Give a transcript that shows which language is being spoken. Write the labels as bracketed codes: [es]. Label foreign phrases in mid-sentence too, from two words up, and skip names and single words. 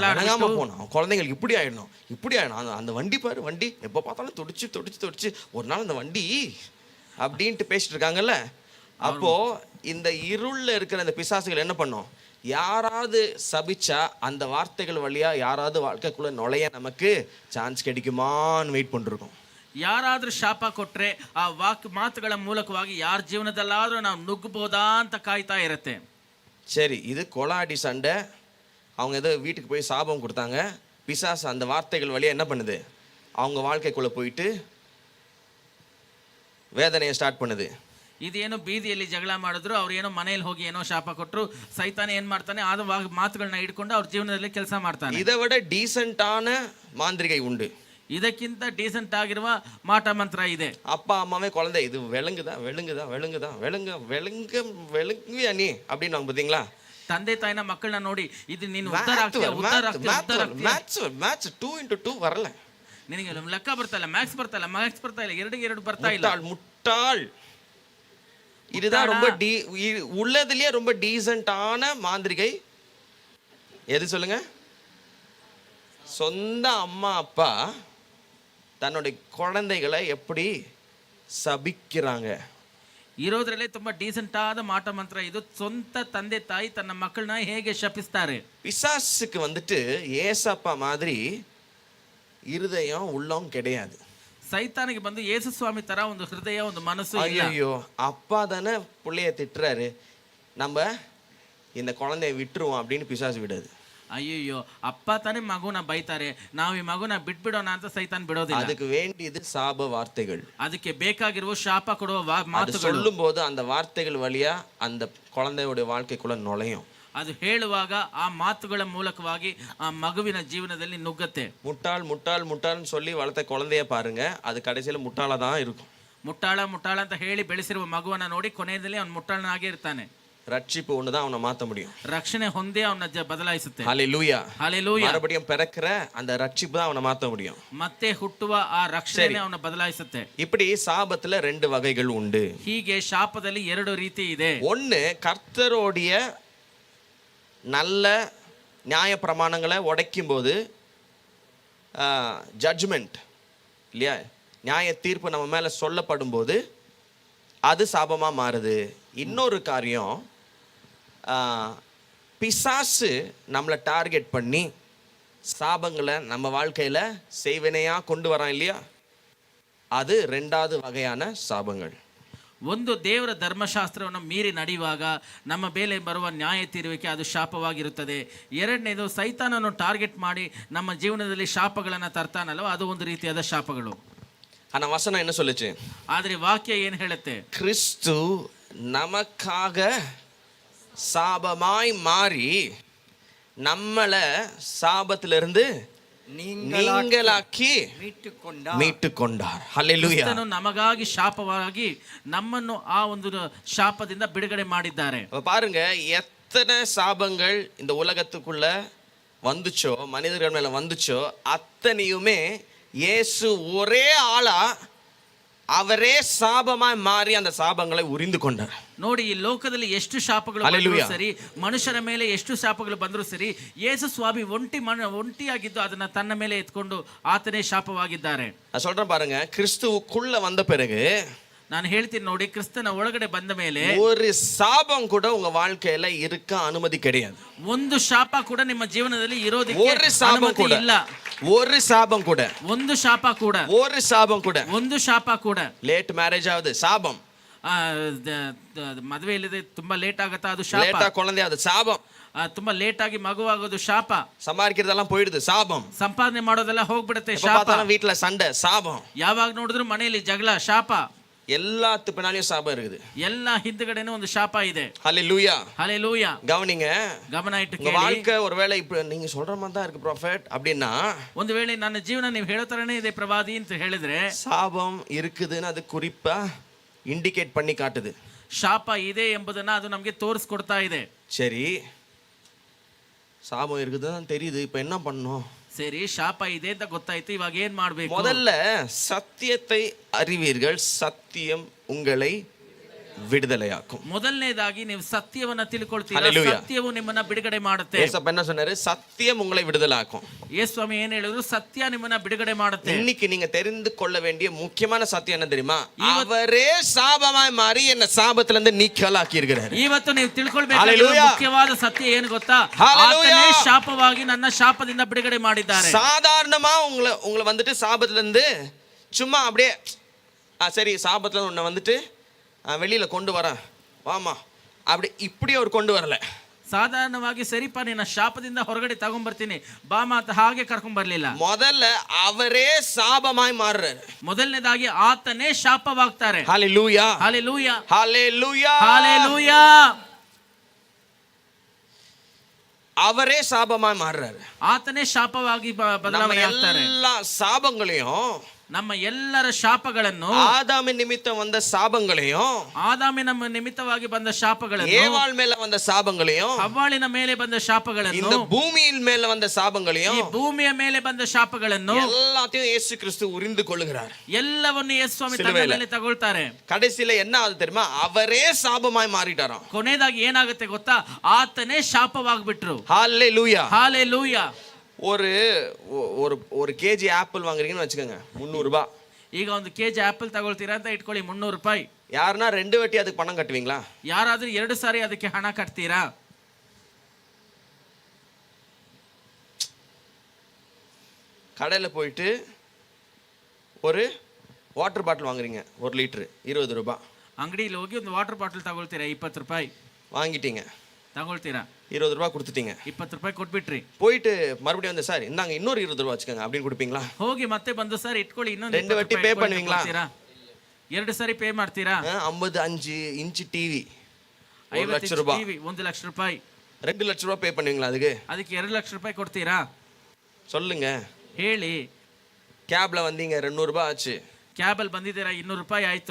[ta] அடங்காம போனோம், குழந்தைங்களுக்கு இப்படி ஆயிடணும், இப்படி ஆயிடணும், அந்த வண்டி பாரு, வண்டி எப்போ பார்த்தாலும் துடிச்சு ஒரு நாள் அந்த வண்டி அப்படின்ட்டு பேசிட்டு இருக்காங்கல்ல. அப்போ இந்த இருள்ல இருக்கிற அந்த பிசாசுகள் என்ன பண்ணும், யாராவது சபிச்சா அந்த வார்த்தைகள் வழியா யாராவது வாழ்க்கைக்குள்ள நுழைய நமக்கு சான்ஸ் கிடைக்குமான்னு வெயிட் பண்ணிருக்கோம். [kn] ಯಾರಾದ್ರೂ ಶಾಪ ಕೊಟ್ರೆ ಆ ಮಾತುಗಳ ಮೂಲಕವಾಗಿ ಯಾರ ಜೀವನದಲ್ಲಾದ್ರೂ ನಾವು ನುಗ್ಗಬಹುದಾ ಅಂತ ಕಾಯ್ತಾ ಇರುತ್ತೆ. [ta] சரி, இது கொலாடி சண்டை. அவங்க ஏதோ வீட்டுக்கு போய் சாபம் கொடுத்தாங்க, பிசாசு அந்த வார்த்தைகள் வழியா என்ன பண்ணுது, அவங்க வாழ்க்கைக்குள்ள போயிட்டு வேதனையை ஸ்டார்ட் பண்ணுது. [kn] ಇದೇನೋ ಬೀದಿಯಲ್ಲಿ ಜಗಳ ಮಾಡಿದ್ರು, ಅವ್ರು ಏನೋ ಮನೇಲಿ ಹೋಗಿ ಏನೋ ಶಾಪ ಕೊಟ್ಟರು, ಸೈತಾನ ಏನ್ ಮಾಡ್ತಾನೆ, ಆದ ಮಾತುಗಳನ್ನ ಹಿಡ್ಕೊಂಡು ಅವ್ರ ಜೀವನದಲ್ಲಿ ಕೆಲಸ ಮಾಡ್ತಾನೆ. [ta] இதை விட டீசென்டான மாந்திரிகை உண்டு. [kn] ಇದಕ್ಕಿಂತ ಡೀಸೆಂಟ್ ಆಗಿರುವ ಮಾಟ ಮಂತ್ರ ಇದೆ. [ta] அப்பா அம்மாவே குழந்தை இது விளங்குதா விளங்குவியா நீ அப்படின்னு அவங்க பாத்தீங்களா, [kn] ತಂದೆ ತಾಯಿನ ಮಕ್ಕಳನ್ನ ನೋಡಿ ಇದು ನೀನು ಉತ್ತರ [ta] மேட்ச் 2x2 வரல, [kn] ನಿನಗೆ ಲೆಕ್ಕ ಬರ್ತಾ ಇಲ್ಲ, ಮ್ಯಾಥ್ಸ್ ಬರ್ತಾ ಇಲ್ಲ, 2 ಬರ್ತಾ ಇಲ್ಲ. [ta] முட்டாள். இதுதான் ரொம்ப உள்ளதுலயே ரொம்ப டீசென்டான மாந்திரிகை. எது சொல்லுங்க? சொந்த அம்மா அப்பா தன்னுடைய குழந்தைகளை எப்படி சபிக்கிறாங்க. [kn] ಇರೋದ್ರಲ್ಲೇ ತುಂಬಾ ಡೀಸೆಂಟ್ ಆದ ಮಾಟ ಮಂತ್ರ ಇದು. ಸ್ವಂತ ತಂದೆ ತಾಯಿ ತನ್ನ ಮಕ್ಕಳನ್ನ ಹೇಗೆ ಶಪಿಸ್ತಾರೆ. [ta] பிசாசுக்கு வந்துட்டு ஏசப்பா மாதிரி இருதயம் உள்ளம் கிடையாது. [kn] ಸೈತಾನಿಗೆ ಬಂದು ಯೇಸು ಸ್ವಾಮಿ ತರ ಒಂದು ಹೃದಯ, ಒಂದು ಮನಸ್ಸು ಇಲ್ಲ. [ta] ஐயோ, அப்பா தானே பிள்ளைய திட்டுறாரு, நம்ம இந்த குழந்தைய விட்டுருவோம் அப்படின்னு பிசாசு விடாது. [kn] ಅಯ್ಯೋ, ಅಪ್ಪ ತಾನೇ ಮಗುನ ಬೈತಾರೆ, ನಾವು ಈ ಮಗುನ ಬಿಟ್ಬಿಡೋಣ ಅಂತ ಸೈತಾನ್ ಬಿಡೋದಿಲ್ಲ. [ta] அதுக்கு வேண்டியது சாப வார்த்தைகள். [kn] ಅದಕ್ಕೆ ಬೇಕಾಗಿರುವ ಶಾಪ ಕೊಡುವ ಮಾತುಗಳು. [ta] சொல்லும் போது அந்த வார்த்தைகள் வழியா அந்த குழந்தையோட வாழ்க்கைக்குள்ள நுழையும். [kn] ಅದು ಹೇಳುವಾಗ ಆ ಮಾತುಗಳ ಮೂಲಕವಾಗಿ ಆ ಮಗುವಿನ ಜೀವನದಲ್ಲಿ ನುಗ್ಗತ್ತೆ. [ta] முட்டாள் முட்டாள் முட்டாள்னு சொல்லி வளர்த்த குழந்தைய பாருங்க, அது கடைசியில முட்டாளா தான் இருக்கும். [kn] ಮುಟ್ಟಾಳ ಮುಟ್ಟಾಳ ಅಂತ ಹೇಳಿ ಬೆಳೆಸಿರುವ ಮಗುವನ್ನ ನೋಡಿ ಕೊನೆಯಲ್ಲಿ ಅವನು ಮುಟ್ಟಾಳನಾಗೇ ಇರ್ತಾನೆ. [ta] ரட்சிப்பு ஒண்ணுதான் அவனை மாத்த முடியும். [kn] ರಕ್ಷಣೆ ಹೊಂದೇ ಅವನ ಬದಲಾಯಿಸುತ್ತೆ. [ta] ஹல்லேலூயா, ஹல்லேலூயா. மறுபடியும் பிறக்கிற அந்த ரட்சிப்பு தான் அவனை மாத்த முடியும். [kn] ಮತ್ತೆ ಹುಟ್ಟುವ ಆ ರಕ್ಷಣೆ ಅವನ ಬದಲಾಯಿಸುತ್ತೆ. [ta] இப்படி சாபத்துல 2 வகைகள் உண்டு. [kn] ಹೀಗೆ ಶಾಪದಲ್ಲಿ 2 ರೀತಿ ಇದೆ. [ta] ஒன்னு கர்த்தரோடைய நல்ல நியாய பிரமாணங்களை உடைக்கும் போது ஜட்ஜ்மெண்ட் இல்லையா, நியாய தீர்ப்பு நம்ம மேலே சொல்லப்படும் போது அது சாபமாக மாறுது. இன்னொரு காரியம், பிசாசு நம்மளை டார்கெட் பண்ணி சாபங்களை நம்ம வாழ்க்கையில் செய்வினையாக கொண்டு வரான் இல்லையா, அது ரெண்டாவது வகையான சாபங்கள். [kn] ಒಂದು ದೇವರ ಧರ್ಮಶಾಸ್ತ್ರವನ್ನು ಮೀರಿ ನಡೆಯುವಾಗ ನಮ್ಮ ಮೇಲೆ ಬರುವ ನ್ಯಾಯ ತೀರುವಿಕೆ ಅದು ಶಾಪವಾಗಿರುತ್ತದೆ. ಎರಡನೇದು, ಸೈತಾನನ್ನು ಟಾರ್ಗೆಟ್ ಮಾಡಿ ನಮ್ಮ ಜೀವನದಲ್ಲಿ ಶಾಪಗಳನ್ನು ತರ್ತಾನಲ್ವ, ಅದು ಒಂದು ರೀತಿಯಾದ ಶಾಪಗಳು. [ta] ஆனால் வசனம் என்ன சொல்லுச்சு? [kn] ಆದರೆ ವಾಕ್ಯ ಏನು ಹೇಳುತ್ತೆ? [ta] கிறிஸ்து நமக்காக சாபமாய் மாறி நம்மளை சாபத்திலிருந்து நீங்களாக்கி மீட்டு கொண்டார். ஹல்லேலூயா. [kn] ಕ್ರಿಸ್ತನು ನಮಗಾಗಿ ಶಾಪವಾಗಿ ನಮ್ಮನ್ನು ಆ ಒಂದು ಶಾಪದಿಂದ ಬಿಡುಗಡೆ ಮಾಡಿದ್ದಾರೆ. [ta] பாருங்க, எத்தனை சாபங்கள் இந்த உலகத்துக்குள்ள வந்துச்சோ, மனிதர்கள் மேல வந்துச்சோ, அத்தனையுமே இயேசு ஒரே ஆளா அவரே சாபமாய் மாறி அந்த சாபங்களை ಉರಿந்து கொண்டார். [kn] ನೋಡಿ, ಈ ಲೋಕದಲ್ಲಿ ಎಷ್ಟು ಶಾಪಗಳು ಬಂದರೂ ಸರಿ, ಮನುಷ್ಯರ ಮೇಲೆ ಎಷ್ಟು ಶಾಪಗಳು ಬಂದರೂ ಸರಿ, ಯೇಸು ಸ್ವಾಮಿ ಒಂಟಿಯಾಗಿದ್ದು ಅದನ್ನ ತನ್ನ ಮೇಲೆ ಎತ್ಕೊಂಡು ಆತನೇ ಶಾಪವಾಗಿದ್ದಾರೆ. [ta] நான் சொல்றேன் பாருங்க, கிறிஸ்துவுக்குள்ள வந்த பிறகு, [kn] ನಾನು ಹೇಳ್ತೀನಿ ನೋಡಿ, ಕ್ರಿಸ್ತನ ಒಳಗಡೆ ಬಂದ ಮೇಲೆ [ta] ஒரு சாபம் கூட உங்க வாழ்க்கையில இருக்க அனுமதி கிடையாது. [kn] ಒಂದು ಶಾಪ ಕೂಡ ನಿಮ್ಮ ಜೀವನದಲ್ಲಿ ಇರೋದಕ್ಕೆ [ta] ஒரு சாபம் கூட [kn] ಇಲ್ಲ. [ta] ஒரு சாபம் கூட, [kn] ಒಂದು ಶಾಪ ಕೂಡ, [ta] ஒரு சாபம் கூட, [kn] ಒಂದು ಶಾಪ ಕೂಡ. [en] late marriage [ta] ಆகுது சாபம், [kn] ಮದುವೆ ಇಲ್ಲದೆ ತುಂಬಾ ಲೇಟ್ ಆಗತ್ತಾ ಅದು ಶಾಪ, [ta] ಲೇಟ್ ಆಗಿ குழந்தை ಆகுது சாபம், [kn] ತುಂಬಾ ಲೇಟ್ ಆಗಿ ಮಗುವಾಗೋದು ಶಾಪ, [ta] சம்பாதிக்கிறதெல்லாம் போயிடுது சாபம், [kn] ಸಂಪಾದನೆ ಮಾಡೋದೆಲ್ಲ ಹೋಗ್ಬಿಡುತ್ತೆ ಶಾಪ, [ta] வீட்டுல சண்டை சாபம், [kn] ಯಾವಾಗ ನೋಡಿದ್ರು ಮನೆಯಲ್ಲಿ ಜಗಳ ಶಾಪ, [ta] எல்லாத்து பின்னாலையும் சாபம் இருக்குது. [kn] எல்லா ಹಿಂದಗಡೆನೂ ಒಂದು ಶಾಪ ಇದೆ. [ta] ஹல்லேலூயா, ஹல்லேலூயா. கவனிங்க, [kn] ಗಮನ ಇಟ್ಟು [ta] உங்க [kn] ಕೇಳಿ. [ta] வாழ்க்கை ஒருவேளை இப்ப நீங்க சொல்ற மாதிரி தான் இருக்கு ப்ராஃபட் அப்படின்னா, [kn] ಒಂದು ವೇಳೆ ನನ್ನ ಜೀವನ ನೀವು ಹೇಳೋ ತರನೇ ಇದೆ ಪ್ರವಾದಿ ಅಂತ ಹೇಳಿದ್ರೆ, [ta] சாபம் இருக்குதுன்னு அது குறிப்பா இண்டிகேட் பண்ணி காட்டுது. [kn] ಶಾಪ ಇದೆ ಎಂಬುದನ್ನ ಅದು ನಮಗೆ ತೋರಿಸ್ಕೊಡ್ತಾ ಇದೆ. [ta] சரி, சாபம் இருக்குதுன்னு தெரியுது, இப்ப என்ன பண்ணணும்? [kn] ಸರಿ, ಶಾಪ ಇದೆ ಅಂತ ಗೊತ್ತಾಯ್ತು, ಇವಾಗ ಏನ್ ಮಾಡ್ಬೇಕು? [ta] முதல்ல சத்தியத்தை அறிவீர்கள், சத்தியம் உங்களை விடுதலையாக்கும். [kn] ಮೊದಲನೇದಾಗಿ ನೀವು ಸತ್ಯವನ್ನ ತಿಳ್ಕೊಳ್ತೀರಾ, Hallelujah. ಸತ್ಯವು ನಿಮ್ಮನ್ನ ಬಿಡುಗಡೆ ಮಾಡುತ್ತೆ. [ta] ஏசப்பா என்ன சொன்னாரு? சத்தியம் உங்களை விடுதலாக்கும். [kn] ಯೇಸು ಸ್ವಾಮಿ ಏನ್ ಹೇಳಿದ್ರು? ಸತ್ಯ ನಿಮ್ಮನ್ನ ಬಿಡುಗಡೆ ಮಾಡುತ್ತೆ. [ta] இன்னைக்கு நீங்க தெரிந்து கொள்ள வேண்டிய முக்கியமான சத்தியம் என்ன தெரியுமா? அவரே சாபமாய் மாறி என்ன சாபத்துல இருந்து நீக்கலாக்கி இருக்கிறார். [kn] ಇವತ್ತು ನೀವು ತಿಳ್ಕೊಳ್ಬೇಕಾದ ಮುಖ್ಯವಾದ ಸತ್ಯ ಏನು ಗೊತ್ತಾ? ಆತನೇ ಶಾಪವಾಗಿ ನನ್ನ ಶಾಪದಿಂದ ಬಿಡುಗಡೆ ಮಾಡಿದ್ದಾರೆ. [ta] சாதாரணமா உங்களை வந்துட்டு சாபத்துல இருந்து சும்மா அப்படியே சரி சாபத்துல உன்னை வந்துட்டு வெளியில கொண்டு வரேன் வாமா அப்படி இப்படி அவர் கொண்டு வரல. [kn] ಸಾಧಾರಣವಾಗಿ ಸರಿಪಾ ನಿನ್ನ ಶಾಪದಿಂದ ಹೊರಗಡೆ ತಗೊಂಡ್ಬರ್ತೀನಿ ಬಾ ಮಾತ ಹಾಗೆ ಕರ್ಕೊಂಡ್ ಬರ್ಲಿಲ್ಲ. [ta] ಮೊದಲ ಅವರೇ சாபமாய் மாறுறாரு. [kn] ಮೊದಲನೇದಾಗಿ ಆತನೇ ಶಾಪವಾಗ್ತಾರೆ. [ta] ஹalleluya, ஹalleluya, ஹalleluya, ஹalleluya. அவரே சாபமாய் மாறுறாரு. [kn] ಆತನೇ ಶಾಪವಾಗಿ ಬದಲಾವಣೆ ಆಗ್ತಾರೆ. [ta] எல்லா சாபங்களையும், [kn] ನಮ್ಮ ಎಲ್ಲರ ಶಾಪಗಳನ್ನು, [ta] ஆதாமின் நிமித்தம் வந்த சாபங்களையும், [kn] ಆದಾಮಿನ ನಿಮಿತ್ತವಾಗಿ ಬಂದ ಶಾಪಗಳನ್ನು, [ta] ஏவாள் மேல வந்த சாபங்களையும், [kn] ಹವ್ವಾಳಿನ ಮೇಲೆ ಬಂದ ಶಾಪಗಳನ್ನು, [ta] இந்த பூமியின் மேல வந்த சாபங்களையும், [kn] ಈ ಭೂಮಿಯ ಮೇಲೆ ಬಂದ ಶಾಪಗಳನ್ನು [ta] எல்லாத்தையும் இயேசு கிறிஸ்து உரிந்து கொள்கிறார். [kn] ಎಲ್ಲವನ್ನು ಯೇಸು ಸ್ವಾಮಿ ತನ್ನ ಮೇಲೆ ತಗೊಳ್ತಾರೆ. [ta] கடைசியில என்ன ஆகுது தெரியுமா? அவரே சாபமாய் மாறிட்டாராம். [kn] ಕೊನೆಯದಾಗಿ ಏನಾಗುತ್ತೆ ಗೊತ್ತಾ? ಆತನೇ ಶಾಪವಾಗ್ಬಿಟ್ರು. [ta] ஹalleluya, ஹalleluya. ஒரு ஒரு கேஜி ஆப்பிள் வாங்குறீங்கன்னு வச்சுக்கோங்க, 300 ரூபாய். [kn] ಈಗ ಒಂದು ಕೆಜಿ ಆಪಲ್ ತಗೊಳ್ತೀರಾ ಅಂತ ಇಟ್ಕೊಳ್ಳಿ, 300 ರೂಪಾಯಿ. [ta] யாருன்னா 2 வாட்டி அதுக்கு பணம் கட்டுவீங்களா? [kn] ಯಾರಾದ್ರೂ 2 ಸಾರಿ ಅದಕ್ಕೆ ಹಣ ಕಟ್ತೀರಾ? [ta] கடையில் போயிட்டு ஒரு வாட்டர் பாட்டில் வாங்குறீங்க, 1 லிட்டரு 20 ரூபாய். [kn] ಅಂಗಡಿಯಲ್ಲಿ ಹೋಗಿ ಒಂದು ವಾಟರ್ ಬಾಟಲ್ ತಗೊಳ್ತೀರಾ, 20 ರೂಪಾಯಿ [ta] வாங்கிட்டீங்க, [kn] ತಗೊಳ್ತೀರಾ, [ta] 20 ரூபாய் கொடுத்துட்டீங்க. [kn] 20 ರೂಪಾಯಿ ಕೊಟ್ಬಿಟ್ರಿ. [ta] போயிட்டு மறுபடியும் வந்து சார் இந்தாங்க இன்னொரு 20 ரூபாய் வச்சுக்கோங்க அப்படின்னு கொடுப்பீங்களா? [kn] ಹೋಗಿ ಮತ್ತೆ ಬಂದು ಸರ್ ಇಟ್ಕೊಳ್ಳಿ ಇನ್ನೊಂದು [ta] 2 வாட்டி பே பண்ணுவீங்களா? [kn] 2 ಸಾರಿ ಪೇ ಮಾಡ್ತೀರಾ? [ta] 55 இன்ச் டிவி 1 லட்சம் [kn] ಟಿವಿ [ta] ரூபாய், [kn] 1 ಲಕ್ಷ ರೂಪಾಯಿ. [ta] 2 ಲಕ್ಷ ರೂಪಾಯಿ பே பண்ணுவீங்களா? அதுக்கு [kn] 2 ಲಕ್ಷ ರೂಪಾಯಿ ಕೊಡ್ತೀರಾ? [ta] சொல்லுங்க. [kn] ಹೇಳಿ. [ta] கேப்ல வந்தீங்க, 200 ரூபாய் ஆச்சு. [kn] ಕ್ಯಾಬಲ್ ಬಂದಿದ್ದೀರಾ, 200 ರೂಪಾಯಿ ಆಯ್ತು.